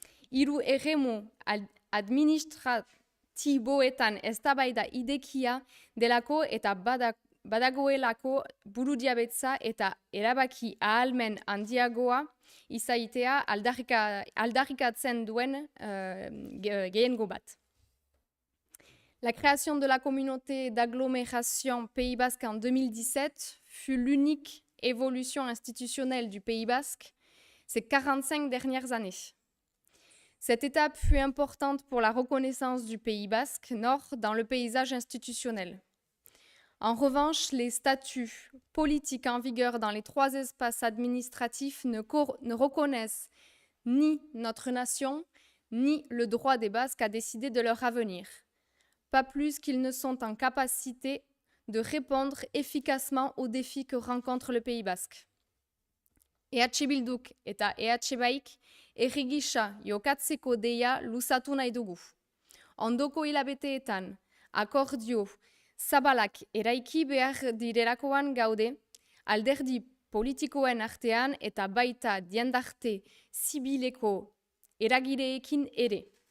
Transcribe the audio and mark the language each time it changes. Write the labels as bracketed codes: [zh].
[eu] 3 eremu administratiboetan eztabaida idekia delako eta badagoelako burudiabetza eta erabaki ahalmen handiagoa izaitea aldarrikatzen duen gehiengo bat. [fr] La création de la communauté d'agglomération Pays Basque en 2017 fut l'unique évolution institutionnelle du Pays Basque ces 45 dernières années. Cette étape fut importante pour la reconnaissance du Pays Basque Nord dans le paysage institutionnel. En revanche, les statuts politiques en vigueur dans les 3 espaces administratifs ne reconnaissent ni notre nation, ni le droit des Basques à décider de leur avenir. Pas plus qu'ils ne sont en capacité de répondre efficacement aux défis que rencontre le Pays Basque. [eu] EH Bilduk eta EH Baik herri gisa jokatzeko deia luzatu nahi dugu. Ondoko hilabeteetan akordio zabalak eraiki behar direlakoan gaude, alderdi politikoen artean eta baita diendarte zibileko eragileekin ere.